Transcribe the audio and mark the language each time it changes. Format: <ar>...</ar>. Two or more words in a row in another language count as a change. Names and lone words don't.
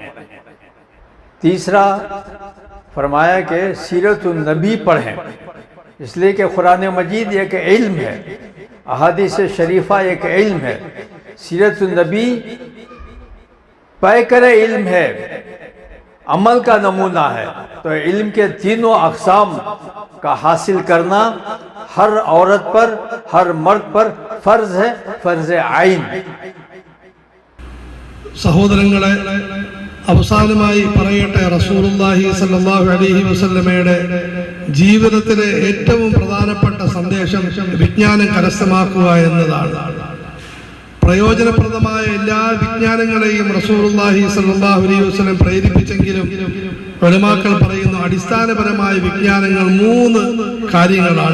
<ur>تیسرا فرمایا کہ سیرت النبی پڑھیں، اس لیے کہ قرآن مجید ایک علم ہے، احادیث شریفہ ایک علم ہے، سیرت النبی پیکر علم ہے، عمل کا نمونہ ہے۔ تو علم کے تینوں اقسام کا حاصل کرنا ہر عورت پر، ہر مرد پر فرض ہے، فرض عین۔</ur> <ml>സഹോദരങ്ങളെ, അവസാനമായി പറയട്ടെ,</ml> <ar>رسول الله صلى الله عليه وسلم</ar> <ml>ജീവിതത്തിലെ ഏറ്റവും പ്രധാനപ്പെട്ട സന്ദേശം വിജ്ഞാനം കരസ്ഥമാക്കുക എന്നതാണ്. പ്രയോജനപ്രദമായ എല്ലാ വിജ്ഞാനങ്ങളെയും</ml> <ar>رسول الله صلى الله عليه وسلم</ar> <ml>പ്രേരിപ്പിച്ചെങ്കിലും ഉലമാക്കൾ പറയുന്നു അടിസ്ഥാനപരമായ വിജ്ഞാനങ്ങൾ 3 കാര്യങ്ങളാണ്.</ml>